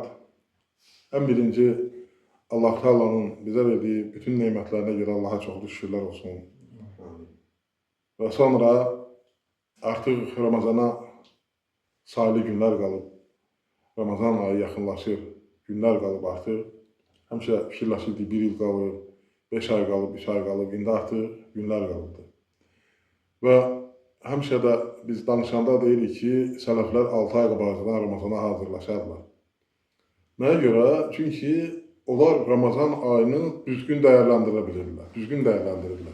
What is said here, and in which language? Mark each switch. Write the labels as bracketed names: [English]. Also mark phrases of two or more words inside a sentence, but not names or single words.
[Turkish] En birinci Allah Teala'nın bize verdiği bütün nimetlerine göre Allah'a çok şükürler olsun. Ve sonra artık Ramazana sayılı günler kalıp, Ramazan ayı yakınlaşır, günler kalıp artık. [Azerbaijani] Həmişə fikirləşirdik, bir yıl qalıb, 5 ay qalıb, 3 ay qalıb, indi artıq günlər qalıbdır. Və həmişə də biz danışanda deyirik ki, sələflər 6 ay qabaqdan Ramazana hazırlaşarlar. Nəyə görə? Çünki onlar Ramazan ayını düzgün dəyərləndirə bilirlər.